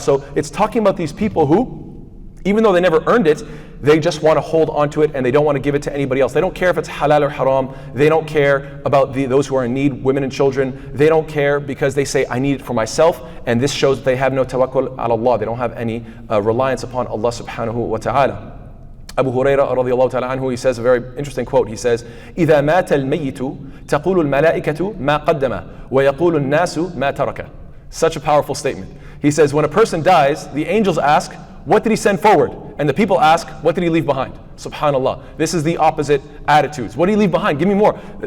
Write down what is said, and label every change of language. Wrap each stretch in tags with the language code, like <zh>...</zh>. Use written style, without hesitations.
<en>So it's talking about these people who, even though they never earned it, they just want to hold onto it and they don't want to give it to anybody else. They don't care if it's halal or haram. They don't care about those who are in need, women and children. They don't care because they say, I need it for myself. And this shows that they have no tawakkul ala Allah. They don't have any reliance upon Allah subhanahu wa ta'ala. Abu Hurairah radiallahu ta'ala anhu, he says a very interesting quote. He says,</en> <ar>إِذَا مَاتَ الْمَيِّتُ تَقُولُ الْمَلَائِكَةُ مَا قَدَّمَ وَيَقُولُ النَّاسُ مَا تَرَكَ.</ar> <en>Such a powerful statement. He says, when a person dies, the angels ask, what did he send forward? And the people ask, what did he leave behind? Subhanallah. This is the opposite attitudes. What did he leave behind? Give me more.</en>